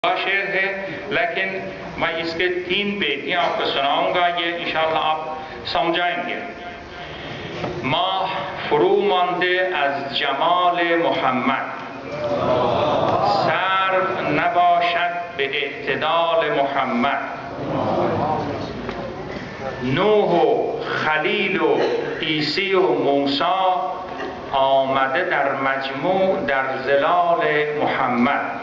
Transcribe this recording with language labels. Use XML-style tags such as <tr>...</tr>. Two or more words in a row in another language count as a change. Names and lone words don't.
<hi>शेर है, लेकिन मैं इसके 3 बेटियां आपको सुनाऊंगा, ये इंशाअल्लाह आप समझाएंगे।</hi> <fa>ماه فرومانده از جمال محمد، سرو نباشد به اعتدال محمد. نوح و خلیل و عیسی و موسی آمده در مجموع در ظلال محمد.</fa>